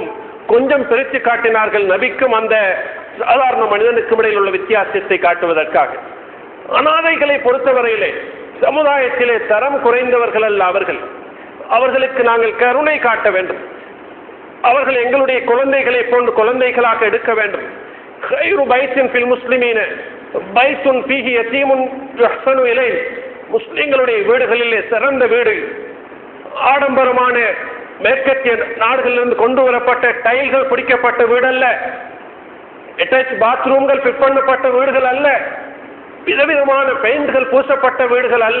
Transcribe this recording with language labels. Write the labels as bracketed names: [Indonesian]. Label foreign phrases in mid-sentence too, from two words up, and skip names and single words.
[Tamil] கொஞ்சம் பிரித்து காட்டினார்கள், நபிக்கும் அந்த சாதாரண மனிதனுக்கும் இடையில் உள்ள வித்தியாசத்தை காட்டுவதற்காக. அனாதைகளை பொறுத்தவரையிலே சமுதாயத்திலே தரம் குறைந்தவர்கள் அல்ல அவர்களுக்கு நாங்கள் கருணை காட்ட வேண்டும். அவர்கள் எங்களுடைய குழந்தைகளை போன்று குழந்தைகளாக எடுக்க வேண்டும். [Arabic] خير بيت في المسلمين بيت فيه يتيم يحسن إليه, [Tamil] முஸ்லிம்களுடைய வீடுகளிலே சிறந்த வீடு ஆடம்பரமான மேற்கத்திய நாடுகளிலிருந்து கொண்டு வரப்பட்ட டைல்கள் பிடிக்கப்பட்ட வீடு அல்ல, அட்டாச் பாத்ரூம்கள் ஃபிட் பண்ணப்பட்ட வீடுகள் அல்ல, விதவிதமான பெயிண்ட்கள் பூசப்பட்ட வீடுகள் அல்ல.